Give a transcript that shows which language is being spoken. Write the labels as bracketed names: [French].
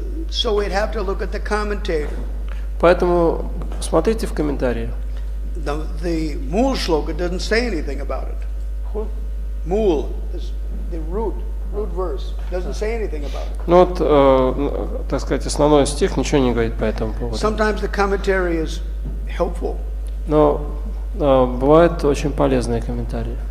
[English] So we'd have to look at the commentator. [Russian] Поэтому смотрите в комментарии. [English] The Mool shloka doesn't say anything about it. Mool, the root verse, doesn't say anything about it. [Russian] Ну вот, так сказать, основной стих ничего не говорит по этому поводу. [English] Sometimes the commentary is helpful. [Russian] Но бывают очень полезные комментарии.